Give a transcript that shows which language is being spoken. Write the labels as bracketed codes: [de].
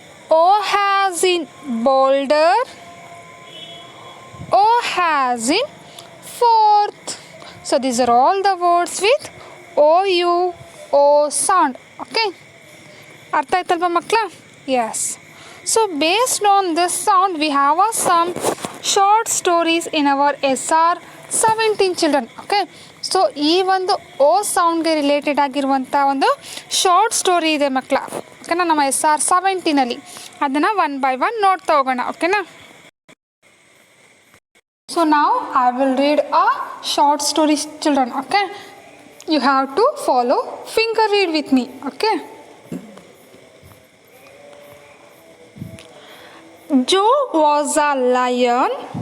[en] O has in boulder. O has in fourth. So these are all the words with OUO sound. Okay. [kn] ಅರ್ಥ ಆಯ್ತಲ್ವ ಮಕ್ಕಳ? [en] Yes. So based on this sound we have some short stories in our SR 17 children. [kn] Okay, so ಈ ಒಂದು ಓ ಸೌಂಡ್ಗೆ related ಆಗಿರುವಂಥ ಒಂದು short story ಇದೆ ಮಕ್ಕಳ. ಓಕೆನಾ, ನಮ್ಮ SR 17ನಲ್ಲಿ ಅದನ್ನು 1 by 1 ನೋಡ್ತಾ ಹೋಗೋಣ. [en] ಓಕೆನಾ, so now I will read a short story children. Okay, you have to follow finger read with me. Okay, Joe was a lion.